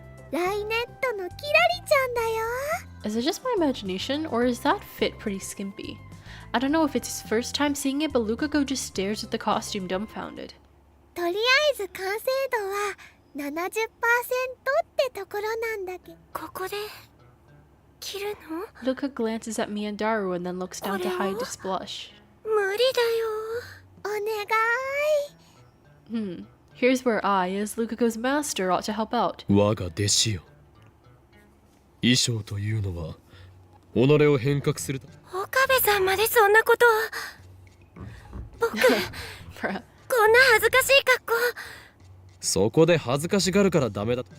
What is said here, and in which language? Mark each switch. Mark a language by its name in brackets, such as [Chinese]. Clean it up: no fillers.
[Japanese] ライネットのキラリちゃんだよ。 [English] Is it just my imagination, or is that fit pretty skimpy? I don't know if it's his first time seeing it, but Lukaku just stares at the costume dumbfounded. [Japanese] とりあえず完成度は 70% ってところなんだけど。ここで着るの？ [English] Luka glances at me and Daru and then looks down to hide his blush. [Japanese] 無理だよ。お願い。 [English] Here's where I, as Lukaku's master, ought to help out. [Japanese] 我が弟子よ、衣装というのは己を変革する。岡部さんまでそんなこと。僕、 [English] Bruh. [Japanese] こんな恥ずかしい格好。そこで恥ずかしがるからダメだ。